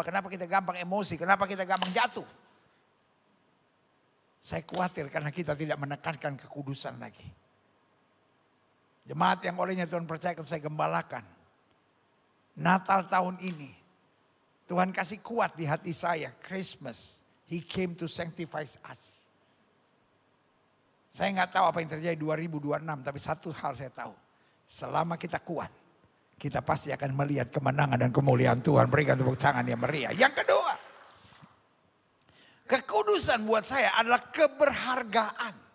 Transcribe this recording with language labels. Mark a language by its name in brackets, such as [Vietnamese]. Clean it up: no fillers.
[Indonesian] Kenapa kita gampang emosi? Kenapa kita gampang jatuh? Saya khawatir karena kita tidak menekankan kekudusan lagi. Jemaat yang olehnya Tuhan percayakan saya gembalakan. Natal tahun ini, Tuhan kasih kuat di hati saya. [English] Christmas, He came to sanctify us. [Indonesian] Saya nggak tahu apa yang terjadi 2026, tapi satu hal saya tahu. Selama kita kuat, kita pasti akan melihat kemenangan dan kemuliaan Tuhan. Berikan tepuk tangan yang meriah. Yang kedua, kekudusan buat saya adalah keberhargaan.